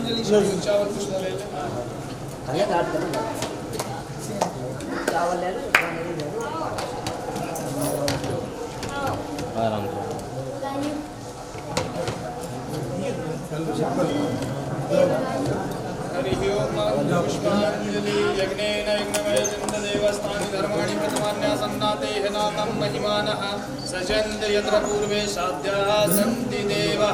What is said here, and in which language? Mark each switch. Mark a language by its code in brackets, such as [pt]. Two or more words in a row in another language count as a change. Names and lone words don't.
[hi] चावल कुछ ले ले। चावल ले लो, आराम से। [sa] हरि ओम पुष्पांजलि यज्ञेन यज्ञमयजन्त देवस्थानि धर्माणि प्रथमान्यासन्नातेः नातं महिमानः सजन्त यत्र पूर्वे साध्याः सन्ति देवः।